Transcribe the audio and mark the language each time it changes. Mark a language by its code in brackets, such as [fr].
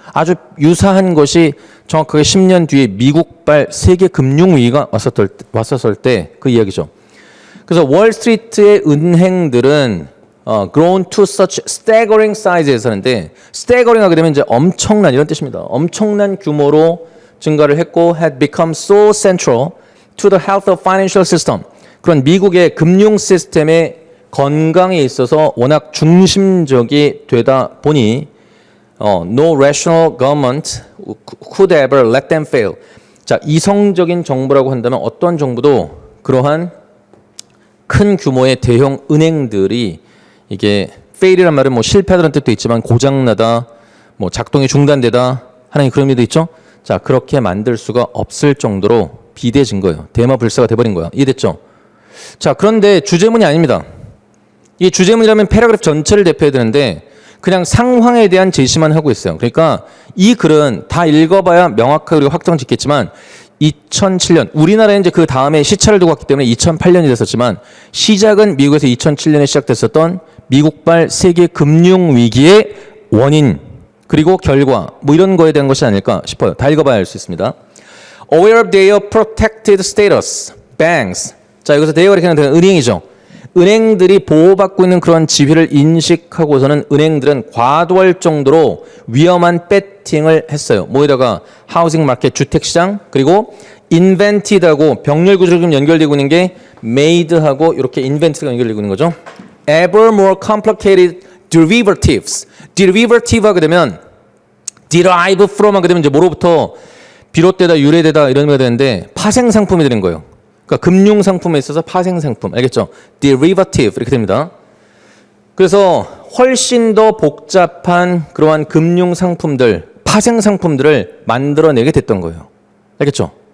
[ko] 아주 유사한 것이 정확하게 10년 뒤에 미국발 세계 금융 위기가 왔었을 때 그 이야기죠. 그래서 월스트리트의 은행들은 [en] grown to such staggering size [ko] 에서 하는데 staggering 하게 되면 이제 엄청난 이런 뜻입니다. 엄청난 규모로 증가를 했고 [en] had become so central to the health of financial system. [ko] 그런 미국의 금융 시스템의 건강에 있어서 워낙 중심적이 되다 보니 [en] no rational government could ever let them fail. [ko] 자, 이성적인 정부라고 한다면 어떤 정부도 그러한 큰 규모의 대형 은행들이 이게 fail이란 말은 뭐 실패하다는 뜻도 있지만 고장나다, 뭐 작동이 중단되다 하는 그런 의미도 있죠. 자, 그렇게 만들 수가 없을 정도로 비대해진 거예요. 대마불사가 돼버린 거야. 이해됐죠? 자, 그런데 주제문이 아닙니다. 이 주제문이라면 패러그래프 전체를 대표해야 되는데 그냥 상황에 대한 제시만 하고 있어요. 그러니까 이 글은 다 읽어봐야 명확하게 우리가 확정 짓겠지만 2007년, 우리나라에 이제 그 다음에 시차를 두고 왔기 때문에 2008년이 됐었지만 시작은 미국에서 2007년에 시작됐었던 미국발 세계 금융위기의 원인 그리고 결과 뭐 이런 거에 대한 것이 아닐까 싶어요. 다 읽어봐야 알 수 있습니다. [en] Aware of their protected status, banks. [ko] 자, 여기서 their가 이렇게 되는 은행이죠. 은행들이 보호받고 있는 그런 지위를 인식하고서는 은행들은 과도할 정도로 위험한 배팅을 했어요. 뭐에다가 하우징 마켓, 주택시장, 그리고 invented하고 병렬 구조로 좀 연결되고 있는 게 made하고 이렇게 invented가 연결되고 있는 거죠. [en] Ever more complicated derivatives. [ko] derivative 하게 되면 derive from 하게 되면 이제 뭐로부터 비롯되다, 유래되다 이런 의미가 되는데 파생 상품이 되는 거예요. 그러니까 그러니까 금융 상품에 있어서 파생 상품. 알겠죠? derivative 이렇게 됩니다. 그래서 훨씬 더 복잡한 그러한 금융 상품들, 파생 상품들을 만들어내게 됐던 거예요. 알겠죠?